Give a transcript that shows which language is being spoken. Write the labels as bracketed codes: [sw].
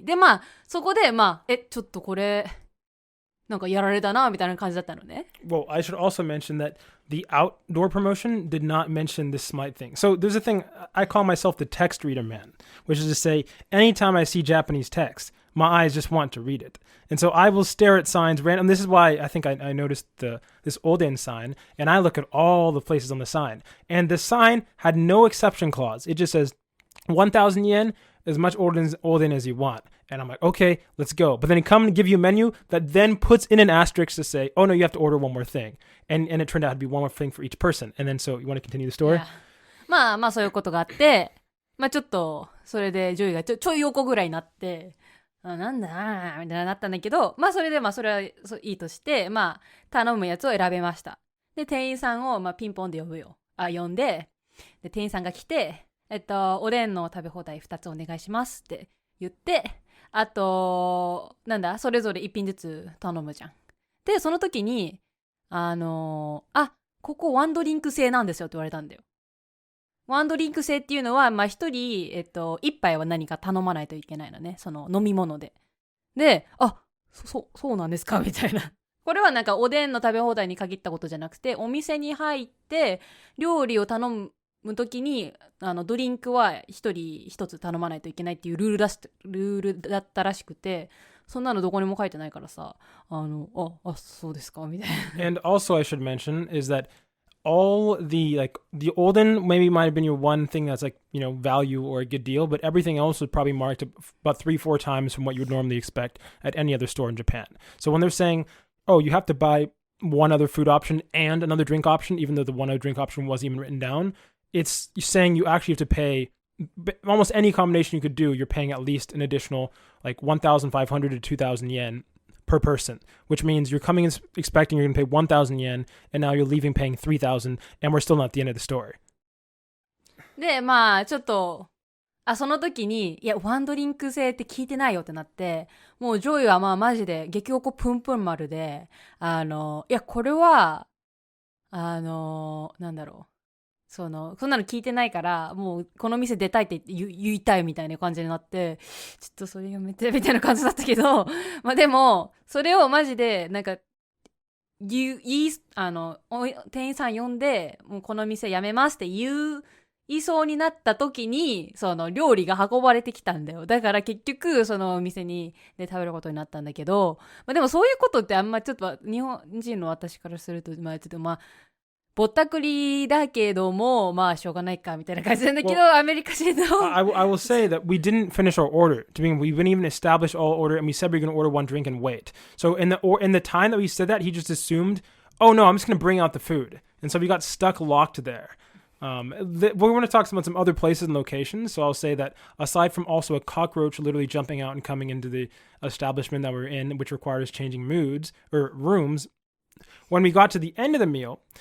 [ja] で、まあ、そこで、まあ、ちょっとこれ、なんかやられたなみたいな感じだったのね。 [en] Well, I should also mention that the outdoor promotion did not mention this smite thing. So there's a thing, I call myself the text reader man, which is to say, anytime I see Japanese text, my eyes just want to read it. And so I will stare at signs random. This is why I think I noticed this Oden sign, and I look at all the places on the sign. And the sign had no exception clause. It just says 1,000 yen, as much Oden as you want. And I'm like, okay, let's go. But then it comes and give you a menu that then puts in an asterisk to say, oh no, you have to order one more thing. And it turned out to be one more thing for each person. And then so you want to continue the story? [ja] まあそういうことがあって、まあちょっと、それでジョイがちょい横ぐらいになって、なんだなみたいになったんだけど、まあそれでまあそれはいいとして、まあ頼むやつを選べました。で、店員さんをまあピンポンで呼んで、で、店員さんが来て、おでんの食べ放題2つお願いしますって言って、あと、なんだ、それぞれ1品ずつ頼むじゃん。で、その時に、ここワンドリンク制なんですよって言われたんだよ。ワンドリンク制っていうのは、まあ一人、一杯は何か頼まないといけないのね。その飲み物で。で、そうなんですかみたいな。これはなんかおでんの食べ放題に限ったことじゃなくて、お店に入って料理を頼むときにドリンクは一人一つ頼まないといけないっていうルールだったらしくて、そんなのどこにも書いてないからさ、そうですかみたいな。 [en] And also I should mention is that all the Olden maybe might have been your one thing that's like, you know, value or a good deal, but everything else was probably marked about 3-4 times from what you would normally expect at any other store in Japan. So when they're saying, oh, you have to buy one other food option and another drink option, even though the one other drink option wasn't even written down, it's saying you actually have to pay almost any combination you could do. You're paying at least an additional like 1,500 to 2,000 yen per person, which means you're coming in expecting you're going to pay 1,000 yen, and now you're leaving paying 3,000, and we're still not at the end of the story. [ja] で、まあちょっとその時に、いやワンドリンク制って聞いてないよってなって、もうジョイはまあマジで激おこプンプン丸で、いやこれはなんだろう。そんなの聞いてないから、もうこの店出たいって言いたいみたいな感じになって、ちょっとそれやめてみたいな感じだったけど、まあでも、それをマジで、なんか、店員さん呼んで、もうこの店やめますって言いそうになった時に、その料理が運ばれてきたんだよ。だから結局、そのお店で食べることになったんだけど、まあでもそういうことってあんまちょっと日本人の私からすると、まあちょっとまあ、ぼったくりだけども、まあしょうがないかみたいな感じなんだけど、アメリカ人の。 [en] I will say that we didn't finish our order. To begin, we didn't even establish all order, and we said we were going to order one drink and wait. So in the time that we said that, he just assumed, oh no, I'm just going to bring out the food. And so we got stuck locked there. We want to talk about some other places and locations. So I'll say that aside from also a cockroach literally jumping out and coming into the establishment that we're in, which requires changing rooms, when we got to the end of the meal,